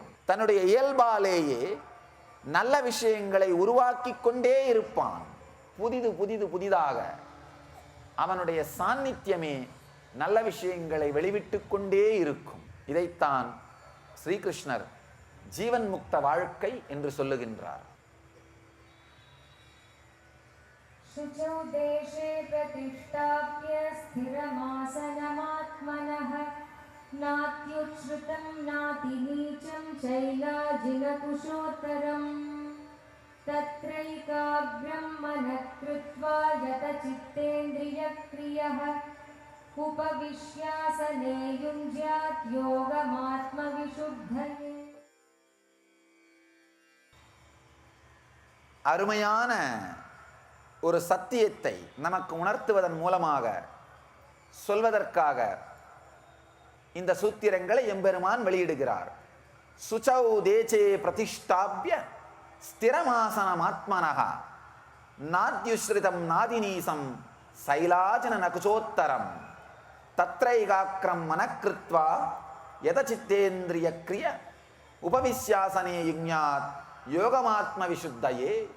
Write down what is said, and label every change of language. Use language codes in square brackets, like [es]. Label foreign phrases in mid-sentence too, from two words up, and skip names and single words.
[ta] தன்னுடைய இயல்பாலேயே நல்ல விஷயங்களை உருவாக்கி கொண்டே இருப்பான். புதிதாக அவனுடைய சாநித்தியமே நல்ல விஷயங்களை வெளிவிட்டு கொண்டே இருக்கும். இதைத்தான் ஸ்ரீகிருஷ்ணர் ஜீவன் முக்த வாழ்க்கை என்று சொல்லுகின்றார். [sa] शुचौ देशे प्रतिष्ठाप्य स्थिरमासनमात्मनः नात्युच्छ्रितं नातिनीचं चैलाजिनकुशोत्तरम् तत्रैकाग्र्यं मनः कृत्वा यतचित्तेन्द्रियक्रियः उपविश्यासने युञ्ज्यात् योगमात्मविशुद्धये. [ta] அருமையான ஒரு சத்தியத்தை நமக்கு உணர்த்துவதன் மூலமாக சொல்வதற்காக இந்த சூத்திரங்களை எம்பெருமான் வெளியிடுகிறார். [sa] शुचौ देशे प्रतिष्ठाप्य स्थिरमासनम् आत्मनः नात्युच्छ्रितम् नातिनीचम् चैलाजिन कुशोत्तरम् तत्रैकाग्रं मनःकृत्वा यतचित्तेन्द्रिय क्रियः उपविश्यासने युञ्ज्यात् योगमात्म विशुद्धये.